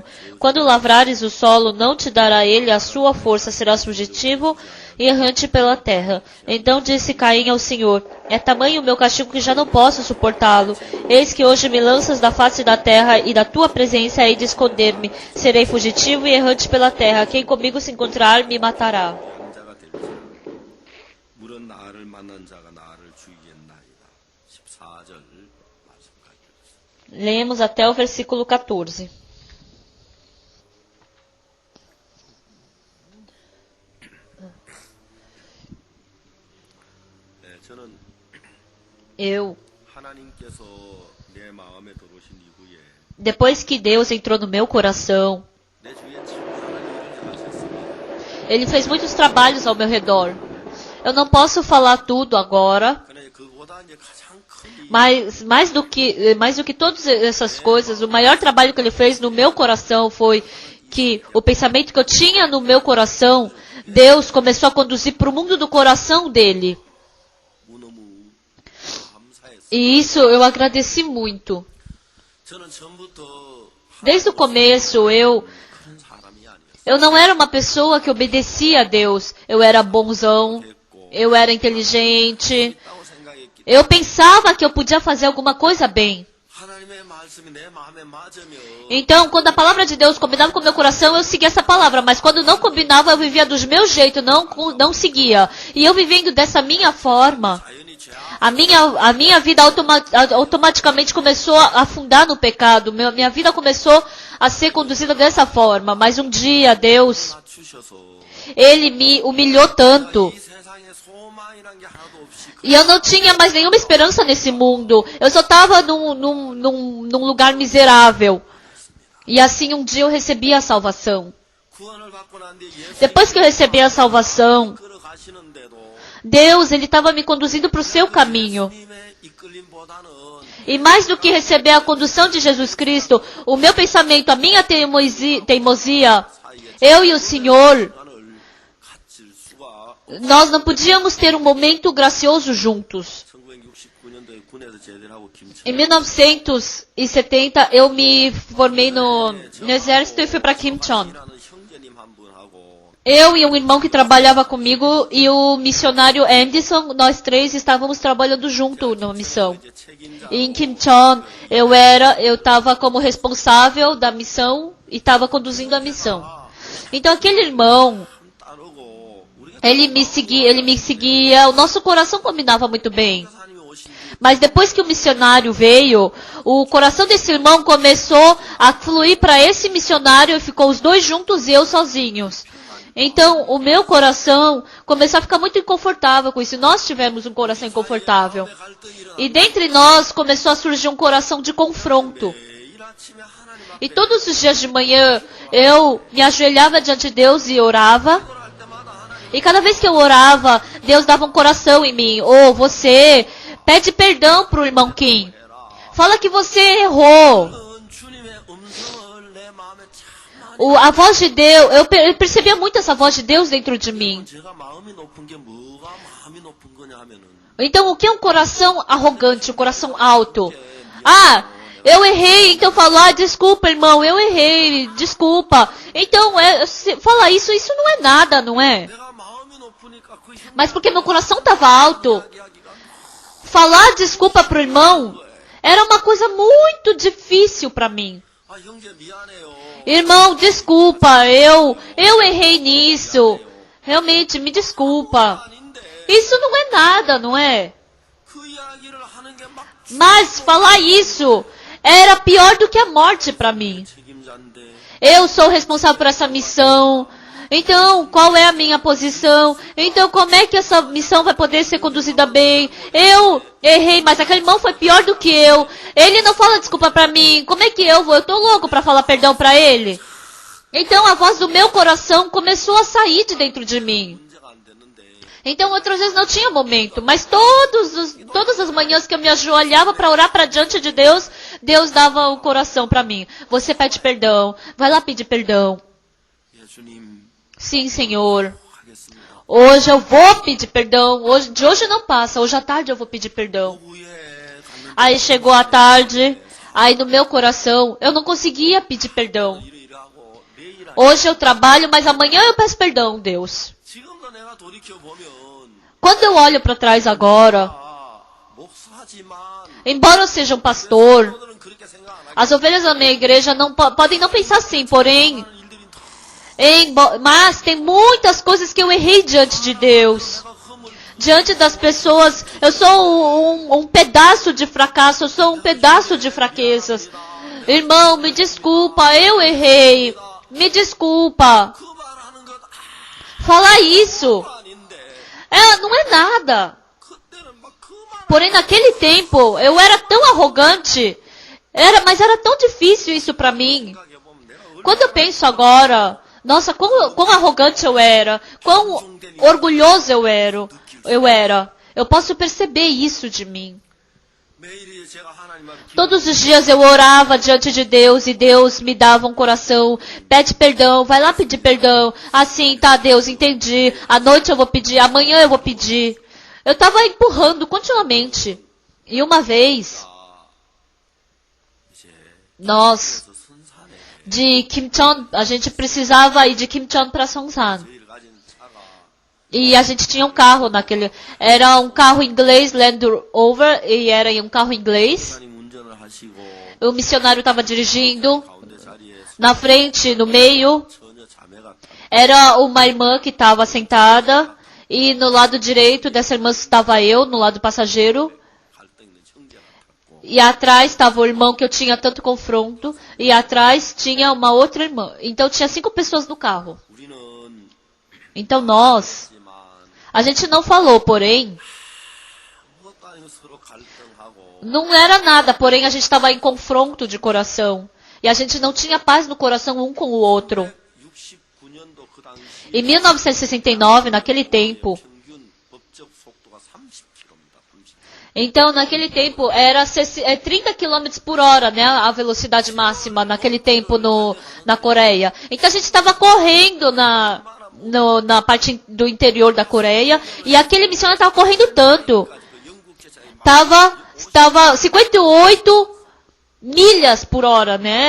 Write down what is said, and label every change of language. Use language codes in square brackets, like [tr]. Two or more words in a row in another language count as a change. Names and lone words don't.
[pt] Quando lavrares o solo, não te dará ele a sua força, serás fugitivo e errante pela terra. Então disse Caim ao Senhor: é tamanho o meu castigo que já não posso suportá-lo. Eis que hoje me lanças da face da terra, e da tua presença hei de esconder-me. Serei fugitivo e errante pela terra. Quem comigo se encontrar, me matará. [ko] 자가 될지라 물은 나를 만난 자가 나를 죽이겠나이다. 14절 말씀까지 읽겠습니다. [pt] Lemos até o versículo 14. [ko] 저는 [pt] Eu, [ko] 하나님께서 내 마음에 들어오신 이후에 [pt] depois que Deus entrou no meu coração, [ko] 내 주위에 충분한 일을 행하셨습니다. [pt] Ele fez muitos trabalhos ao meu redor. Eu não posso falar tudo agora, [ko] 그러나 그보다 이제 가장 큰 일, [pt] mas mais do que todas essas coisas, o maior trabalho que Ele fez no meu coração foi que o pensamento que eu tinha no meu coração, Deus começou a conduzir para o mundo do coração dele. [ko] 너무 감사했어요. [pt] E isso eu agradeci muito. [ko] 저는 처음부터 [pt] Desde o começo [ko] 큰 사람이 아니었어요. [pt] eu não era uma pessoa que obedecia a Deus. Eu era bonzão, eu era inteligente. [ko] 있다고 생각했기 [pt] Eu pensava que eu podia fazer alguma coisa bem. [ko] 하나님의 말씀이 내 마음에 맞으면 [pt] Então, quando a palavra de Deus combinava com o meu coração, eu seguia essa palavra. Mas quando não combinava, eu vivia dos meus jeitos, não seguia. E eu vivendo dessa minha forma, [ko] 자연히 죄악 [pt] a minha vida automaticamente começou a afundar no pecado. Minha vida começou a ser conduzida dessa forma. Mas um dia, Deus, [ko] 주셔서 [pt] Ele me humilhou tanto. [ko] 이 세상에 소망이란 게 하나도 없이 [pt] E eu não tinha mais nenhuma esperança nesse mundo. Eu só estava num lugar miserável. E assim um dia eu recebi a salvação. [ko] 구원을 받고 난 뒤에 예수 [pt] Depois que eu recebi a salvação, [ko] 걸어가시는데도 [pt] Deus, Ele estava me conduzindo para o seu caminho. [ko] 주님의 이끌림보다는 [pt] E mais do que receber a condução de Jesus Cristo, o meu pensamento, a minha teimosia, eu e o Senhor, nós não podíamos ter um momento gracioso juntos. [ko] 1969년도에 군에서 제대를 하고 김천. [pt] Em 1970, eu me formei no exército e fui para Kimcheon. [ko] 형제님 한 분하고 [pt] Eu e um irmão que trabalhava comigo e o missionário Anderson, nós três estávamos trabalhando junto numa missão. [ko] 이제 책임자 [pt] E em Kimcheon, eu estava como responsável da missão e estava conduzindo a missão. Então aquele irmão, [ko] 따르고 우리가 [pt] ele me seguia, o nosso coração combinava muito bem. [ko] 사님이 오신 [pt] Mas depois que o missionário veio, o coração desse irmão começou a fluir para esse missionário e ficou os dois juntos e eu sozinhos. Então, o meu coração começou a ficar muito inconfortável com isso. Nós tivemos um coração inconfortável. [ko] 갈등이 일어나 [pt] E dentre nós começou a surgir um coração de confronto. [ko] 매일 아침에 하나님 [pt] E todos os dias de manhã eu me ajoelhava diante de Deus e orava. [ko] 앞에 할 때마다 하나님 [pt] E cada vez que eu orava, Deus dava um coração em mim. Oh, você pede perdão pro irmão Kim. Fala que você errou. [ko] 주님의 음성을 내 마음에 참 [pt] A voz de Deus, eu percebia muito essa voz de Deus dentro de mim. [ko] 제가 마음이 높은 게 뭐가 마음이 높은 거냐 하면은 [pt] Então, o que é um coração arrogante, um coração alto? Ah, eu errei, então falo, desculpa, irmão, eu errei, desculpa. Então, fala isso não é nada, não é? [ko] 내가 마음이 높으니까 그 힘 [pt] Mas porque meu coração estava alto, [ko] 이야기가 [pt] falar desculpa pro irmão era uma coisa muito difícil para mim. [ko] 아 형제 미안해요. [pt] Irmão, desculpa, eu errei nisso. Realmente, me desculpa. [ko] 아닌데 [pt] Isso não é nada, não é? [ko] 그 이야기를 하는 게 막 [pt] Mas falar isso era pior do que a morte para mim. [ko] 책임자인데 [pt] Eu sou responsável por essa missão. Então, qual é a minha posição? Então, como é que essa missão vai poder ser conduzida bem? Eu errei, mas aquele irmão foi pior do que eu. Ele não fala desculpa pra mim. Como é que eu vou? Eu tô louco pra falar perdão pra ele. Então, a voz do meu coração começou a sair de dentro de mim. [ko] 문제가 안 됐는데 [pt] Então, outras vezes não tinha momento, mas todas as manhãs que eu me ajoelhava para orar para diante de Deus, Deus dava o coração para mim. Você pede perdão, vai lá pedir perdão. [ko] 예수님 [pt] Sim, Senhor. [ko] 하겠습니다. [pt] Hoje eu vou pedir perdão. De hoje não passa, hoje à tarde eu vou pedir perdão. [ko] 오후에 갔는데 [pt] Aí chegou a tarde, aí no meu coração eu não conseguia pedir perdão. [ko] 일하고 내일 [pt] Hoje eu trabalho, mas amanhã eu peço perdão, Deus. [ko] 지금도 내가 돌이켜 보면 [pt] Quando eu olho para trás agora, [ko] 목사지만 [pt] embora eu seja um pastor, [ko] 오늘은 그렇게 생각 안 하게 [pt] as ovelhas da minha igreja não podem não pensar assim, porém, [ko] 일들이 더 [pt] mas tem muitas coisas que eu errei diante de Deus. [ko] 내가 허물 [pt] Diante das pessoas, eu sou um pedaço de fracasso, eu sou um pedaço de fraquezas. Irmão, me desculpa, eu errei. Me desculpa. [ko] 그 말하는 것 [pt] Falar isso [ko] 아닌데 [pt] não é nada. [ko] 그때는 막 그 말 [pt] Porém, naquele tempo, eu era tão arrogante. Mas era tão difícil isso pra mim. [ko] 생각해 보면 내가 [pt] Quando eu penso agora, nossa, quão arrogante eu era, quão orgulhoso eu era. Eu posso perceber isso de mim. [ko] 매일 제가 하나님 앞에 [pt] Todos os dias eu orava diante de Deus e Deus me dava um coração. Pede perdão, vai lá pedir perdão. Assim, tá, Deus, entendi. À noite eu vou pedir, amanhã eu vou pedir. Eu estava empurrando continuamente. E uma vez, [ko] 이제 [pt] nós, [ko] 그 순산에 [pt] de Kimcheon, a gente precisava ir de Kimcheon para Songsan. [ko] 저희를 가진 차가 [pt] E a gente tinha um carro naquele. Era um carro inglês, Land Rover, e era um carro inglês. [ko] 하나님 운전을 하시고 [pt] O missionário estava dirigindo. [ko] 가운데 자리에 [pt] Na frente, no meio, [ko] 처녀 자매가 타 [pt] era uma irmã que estava sentada. E no lado direito dessa irmã estava eu, no lado passageiro. [ko] 갈등 있는 형제가 탔고 [pt] E atrás estava o irmão que eu tinha tanto confronto. E atrás tinha uma outra irmã. Então tinha 5 pessoas no carro. [ko] 우리는 [pt] Então nós, [ko] 하지만 [pt] a gente não falou, porém, [ko] 무엇도 아니고 서로 갈등하고 não era nada, porém a gente estava em confronto de coração. [pt] E a gente não tinha paz no coração um com o outro. [ko] 69년도 그 당시 [pt] Em 1969, naquele tempo, [ko] 평균 법적 속도가 30km입니다. 30km. [pt] Então, naquele tempo, era 30 km por hora, né? A velocidade máxima naquele tempo na Coreia. Então, a gente estava correndo na parte do interior da Coreia. E aquele missionário estava correndo tanto. Estava 58 milhas por hora, né?